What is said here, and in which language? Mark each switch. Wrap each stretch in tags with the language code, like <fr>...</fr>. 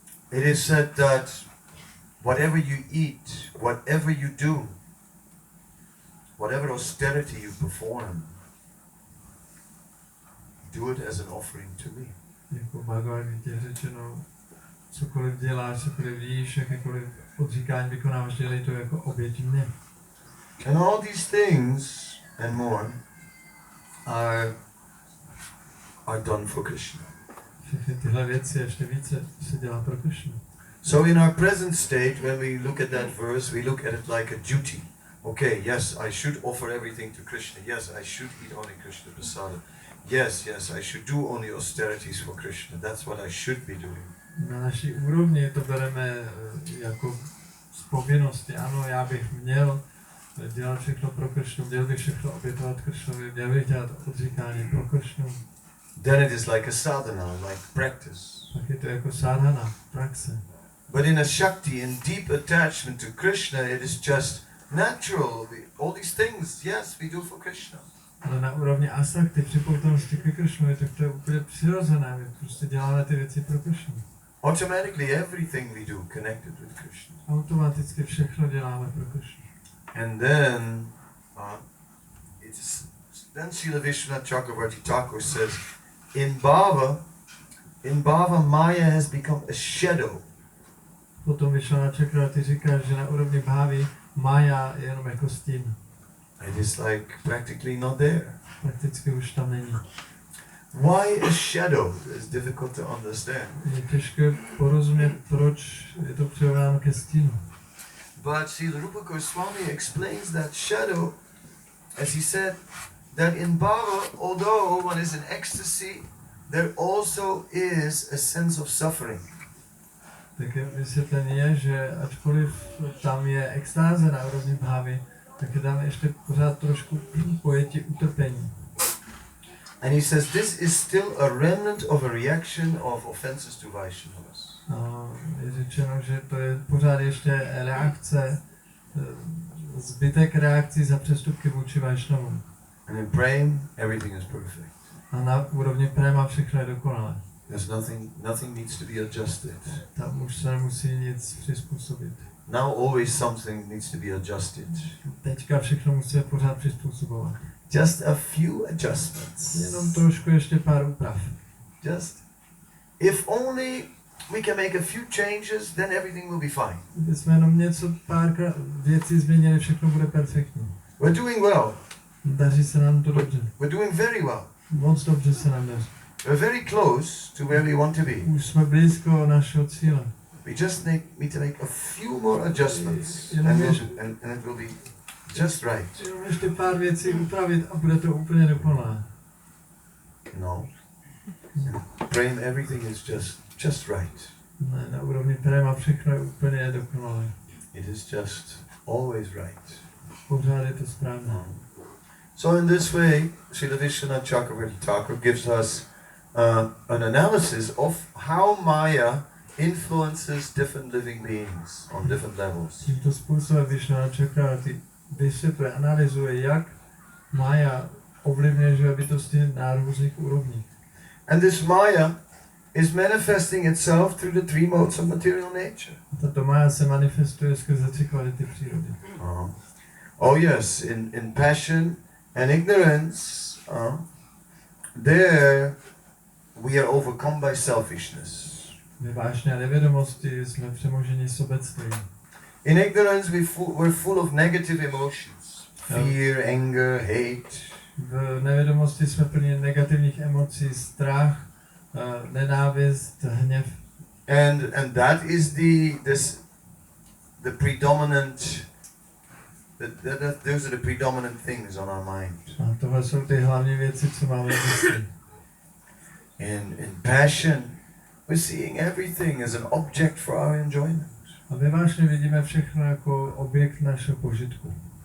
<en>It is said that whatever you eat, whatever you do, whatever austerity you perform, do it as an offering to me.</en> <cs>Jako Bhagavad Gita je řečeno, cokoliv děláš, cokoliv jíš, jakékoliv odříkání vykonáváš, dělej to jako oběť mě.</cs> <en>And all these things and more are done for Krishna.</en> <cs>Všechny tyhle věci ještě více se dělá pro Krishnu.</cs> <en>So in our present state, when we look at that verse, we look at it like a duty. Okay, yes, I should offer everything to Krishna. Yes, I should eat only Krishna prasada. Yes, I should do only austerities for Krishna. That's what I should be doing.</en> <cs>Na naší úrovni to bereme jako z povinnosti. Ano, já bych měl dělat všechno pro Krishnu, měl bych všechno obětovat Krishnovi, měl bych dělat odříkání pro Krishnu.</cs> <en>Then it is like a sadhana, like practice.</en> <cs>Tak je to jako sadhana, praxe.</cs> <en>But in a Shakti, in deep attachment to Krishna, it is just natural. All these things, yes, we do for Krishna.</en> <cs>Ale na úrovni asakty, připoutosti ke Krishnovi, tak to je úplně přirozené. My prostě děláme ty věci pro Krishnu.</cs> <en>Automatically everything we do connected with Krishna.</en> <cs>Automaticky všechno děláme pro Krishnu.</cs> <en>And then, then Srila Vishwanath Chakravarti Thakur says, in Bhava Maya has become a shadow.</en> <cs>Potom Vishwanath Chakravarti říká, že na úrovni bhávy Maya je jenom jako stín.</cs> <en>It is like practically not there.</en> <cs>Prakticky už tam není.</cs> <en>Why a shadow? It's difficult to understand.</en> <cs>Je těžké porozumět, proč je to přirovnáno ke stínu.</cs> <en>But Srila Rupa Goswami explains that shadow, as he said, that in Bhava, although one is in ecstasy, there also is a sense of suffering.</en> <cs>Tak vysvětlení je, že ačkoliv tam je extáze na úrovni bhávy, tak je tam ještě pořád trošku pojetí utrpení.</cs> <en>And he says this is still a remnant of a reaction of offenses to Vaishnavas.</en> <cs>Je řečeno, že to je pořád ještě reakce, zbytek reakcí za přestupky vůči Vaishnavům.</cs> <en>And in praying, everything is perfect.</en> <cs>A na úrovni préma všechno je dokonalé.</cs> <en>There's nothing needs to be adjusted.</en> <cs>Tam už se nemusí nic přizpůsobit.</cs> <en>Now always something needs to be adjusted.</en> <cs>Teďka všechno musí pořád přizpůsobovat.</cs> <en>Just a few adjustments.</en> <cs>Jenom trošku ještě pár úprav.</cs> <en>Just, if only we can make a few changes, then everything will be fine.</en> <cs>Kdybychom jenom něco, pár věcí změnili, všechno bude perfektní.</cs> <en>We're doing well.</en> <cs>Daří se nám to dobře.</cs> <en>We're doing very well.</en> <cs>Moc dobře se nám daří.</cs> <en>We're very close to where we want to be.</en> <cs>Už jsme blízko našeho cíle.</cs> <en>We just need to make a few more adjustments, and it will be just right.</en> <cs>Jenom ještě pár věcí upravit a bude to úplně dokonalé.</cs> <en>No. Praying everything is just right.</en> <cs>Ne, na úrovni préma všechno je úplně dokonalé.</cs> <en>It is just always right.</en> <cs>Pořád je to správné.</cs> <en>So in this way, Srila Vishwanath Chakravarti Thakur gives us an analysis of how Maya influences different living beings on different levels.</en> <cs>Tímto způsobem Vishwanath Chakravarti vysvětluje, analyzuje, jak Maya ovlivňuje život bytosti na různých úrovních.</cs> <en>And this Maya is manifesting itself through the three modes of material nature.</en> <cs>Tato Maya se manifestuje skrze tři kvality přírody.</cs> <en>Oh yes, in passion and ignorance, there we are overcome by selfishness.</en> <cs>Ve vášně a nevědomosti jsme přemoženi sobectvím.</cs> <en>In ignorance we're full of negative emotions. Fear, anger, hate.</en> <cs>V nevědomosti jsme plní negativních emocí, strach, nenávist, hněv.</cs> <en>And that is the predominant those are the predominant things on our mind.</en> <cs>A tohle jsou ty hlavní věci, co máme v mysli.</cs> <en>In passion, we're seeing everything as an object for our enjoyment.</en> <cs>A ve vášně vidíme všechno jako objekt našeho požitku.</cs>